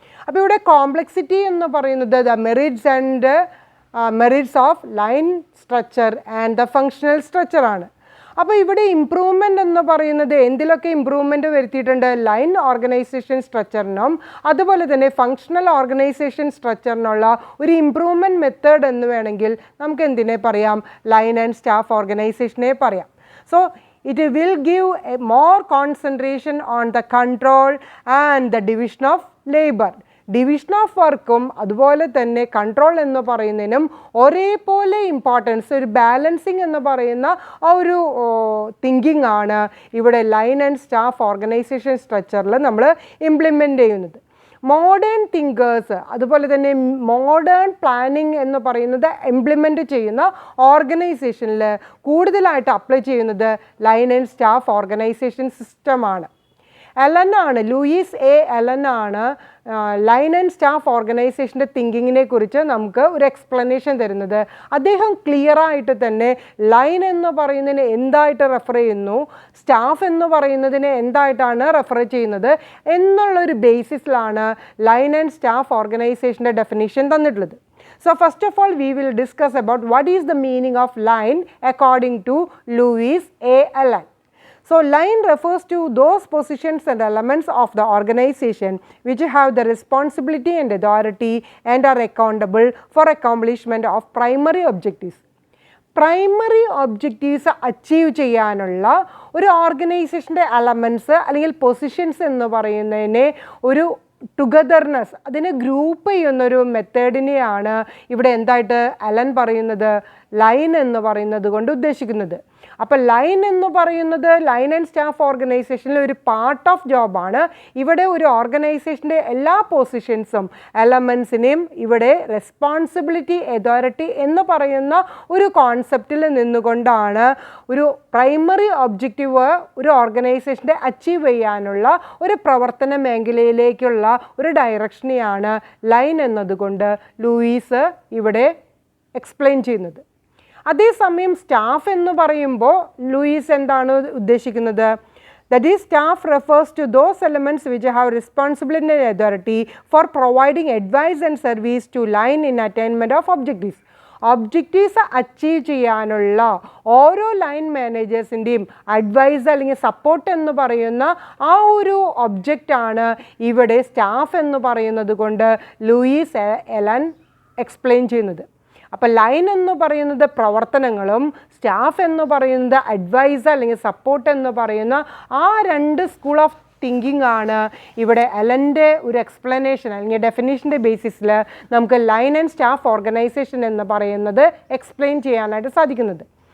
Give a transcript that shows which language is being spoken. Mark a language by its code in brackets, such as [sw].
[ml] അപ്പോൾ ഇവിടെ കോംപ്ലക്സിറ്റി എന്ന് പറയുന്നത് [en] the merits and merits of line structure and the functional structure [ml] ആണ്. അപ്പോൾ ഇവിടെ ഇംപ്രൂവ്മെൻ്റ് എന്ന് പറയുന്നത് എന്തിലൊക്കെ ഇംപ്രൂവ്മെൻറ്റ് വരുത്തിയിട്ടുണ്ട്? ലൈൻ ഓർഗനൈസേഷൻ സ്ട്രക്ചറിനും അതുപോലെ തന്നെ ഫങ്ഷണൽ ഓർഗനൈസേഷൻ സ്ട്രക്ചറിനുള്ള ഒരു ഇംപ്രൂവ്മെൻറ്റ് മെത്തേഡ് എന്ന് വേണമെങ്കിൽ നമുക്ക് എന്തിനെ പറയാം? ലൈൻ ആൻഡ് സ്റ്റാഫ് ഓർഗനൈസേഷനെ പറയാം. [en] So it will give a more concentration on the control and the division of labor. [ml] Division of വർക്കും അതുപോലെ തന്നെ കൺട്രോൾ എന്ന് പറയുന്നതിനും ഒരേപോലെ ഇമ്പോർട്ടൻസ്, ഒരു ബാലൻസിങ് എന്ന് പറയുന്ന ആ ഒരു തിങ്കിങ് ആണ് ഇവിടെ ലൈൻ ആൻഡ് സ്റ്റാഫ് ഓർഗനൈസേഷൻ സ്ട്രക്ചറിൽ നമ്മൾ ഇംപ്ലിമെൻ്റ് ചെയ്യുന്നത്. മോഡേൺ തിങ്കേഴ്സ് അതുപോലെ തന്നെ മോഡേൺ പ്ലാനിങ് എന്ന് പറയുന്നത് ഇംപ്ലിമെൻ്റ് ചെയ്യുന്ന ഓർഗനൈസേഷനിൽ കൂടുതലായിട്ട് അപ്ലൈ ചെയ്യുന്നത് ലൈൻ ആൻഡ് സ്റ്റാഫ് ഓർഗനൈസേഷൻ സിസ്റ്റമാണ്. എലനാണ്, Luis A എലനാണ് line and staff ഓർഗനൈസേഷൻ്റെ തിങ്കിങ്ങിനെ കുറിച്ച് നമുക്ക് ഒരു എക്സ്പ്ലനേഷൻ തരുന്നത്. അദ്ദേഹം ക്ലിയറായിട്ട് തന്നെ ലൈൻ എന്ന് പറയുന്നതിന് എന്തായിട്ട് റെഫർ ചെയ്യുന്നു, സ്റ്റാഫ് എന്ന് പറയുന്നതിനെ എന്തായിട്ടാണ് റെഫർ ചെയ്യുന്നത് എന്നുള്ളൊരു ബേസിസിലാണ് ലൈൻ ആൻഡ് സ്റ്റാഫ് ഓർഗനൈസേഷൻ്റെ ഡെഫിനിഷൻ തന്നിട്ടുള്ളത്. [en] So first of all we will discuss about what is the meaning of line according to Louis A. Allen. So line refers to those positions and elements of the organization which have the responsibility and authority and are accountable for accomplishment of primary objectives. [ml] Primary objectives achieve ചെയ്യാനുള്ള ഒരു ഓർഗനൈസേഷൻ്റെ elements അല്ലെങ്കിൽ positions എന്ന് പറയുന്നതിനെ ഒരു togetherness, അതിനെ group ചെയ്യുന്നൊരു മെത്തേഡിനെയാണ് ഇവിടെ എന്തായിട്ട് അലൻ പറയുന്നത് ലൈൻ എന്ന് പറയുന്നത് കൊണ്ട് ഉദ്ദേശിക്കുന്നത്. അപ്പോൾ ലൈൻ എന്ന് പറയുന്നത് ലൈൻ ആൻഡ് സ്റ്റാഫ് ഓർഗനൈസേഷനിൽ ഒരു പാർട്ട് ഓഫ് ജോബാണ്. ഇവിടെ ഒരു ഓർഗനൈസേഷൻ്റെ എല്ലാ പൊസിഷൻസും എലമെൻസിനെയും ഇവിടെ റെസ്പോൺസിബിലിറ്റി അതോറിറ്റി എന്ന് പറയുന്ന ഒരു കോൺസെപ്റ്റിൽ നിന്നുകൊണ്ടാണ് ഒരു പ്രൈമറി ഒബ്ജക്റ്റീവ് ഒരു ഓർഗനൈസേഷൻ്റെ അച്ചീവ് ചെയ്യാനുള്ള ഒരു പ്രവർത്തന മേഖലയിലേക്കുള്ള ഒരു ഡയറക്ഷനെയാണ് ലൈൻ എന്നതുകൊണ്ട് ലൂയിസ് ഇവിടെ എക്സ്പ്ലെയിൻ ചെയ്യുന്നത്. അതേസമയം സ്റ്റാഫ് എന്ന് പറയുമ്പോൾ ലൂയിസ് എന്താണ് ഉദ്ദേശിക്കുന്നത്? [en] That is, staff refers to those elements which have responsibility and authority for providing advice and service to line in attainment of objectives. [ml] Objectives achieve ചെയ്യാനുള്ള ഓരോ ലൈൻ മാനേജേഴ്സിൻ്റെയും അഡ്വൈസ് അല്ലെങ്കിൽ സപ്പോർട്ട് എന്ന് പറയുന്ന ആ ഒരു ഒബ്ജക്റ്റാണ് ഇവിടെ സ്റ്റാഫ് എന്ന് പറയുന്നത് കൊണ്ട് ലൂയിസ് എലൻ എക്സ്പ്ലെയിൻ ചെയ്യുന്നത്. അപ്പോൾ ലൈൻ എന്ന് പറയുന്നത് പ്രവർത്തനങ്ങളും സ്റ്റാഫ് എന്ന് പറയുന്നത് അഡ്വൈസ് അല്ലെങ്കിൽ സപ്പോർട്ട് എന്ന് പറയുന്ന ആ രണ്ട് സ്കൂൾ ഓഫ് തിങ്കിങ് ആണ് ഇവിടെ എലൻ്റെ ഒരു എക്സ്പ്ലനേഷൻ അല്ലെങ്കിൽ ഡെഫിനേഷൻ്റെ ബേസിസിൽ നമുക്ക് ലൈൻ ആൻഡ് സ്റ്റാഫ് ഓർഗനൈസേഷൻ എന്ന് പറയുന്നത് എക്സ്പ്ലെയിൻ ചെയ്യാനായിട്ട് സാധിക്കുന്നത്.